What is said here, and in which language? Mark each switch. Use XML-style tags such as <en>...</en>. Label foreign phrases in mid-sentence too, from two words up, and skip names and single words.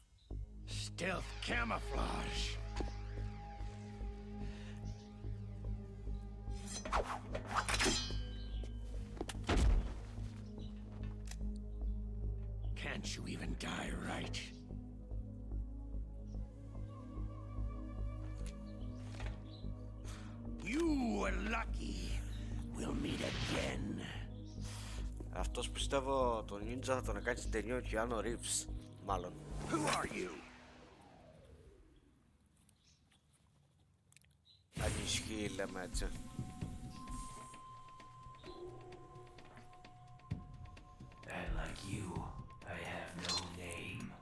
<en>Stealth camouflage. Can't you even die right? You were lucky. We'll meet again.</en> <el>Αυτός πιστεύω τον Ninja θα τον κάνει στην ταινία ο Keanu Reeves. Μάλλον.</el> <en>Who are you?</en> <el>Αν ισχύει λέμε έτσι.</el> <en>And like you, I have no name.</en>